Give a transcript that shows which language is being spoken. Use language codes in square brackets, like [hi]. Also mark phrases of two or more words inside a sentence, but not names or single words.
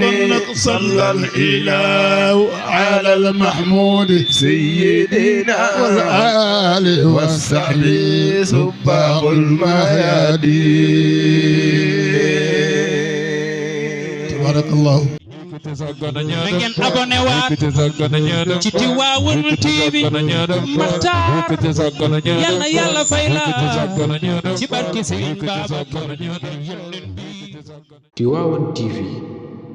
[ar] صلى الإله على المحمود سيدنا والآل والصحب سباق الميادين تبارك الله [wo] na ngeen abonné waat ci Tivaouane TV Makhtar yal na Yàlla fay la ci barke Serigne Babacar Tivaouane TV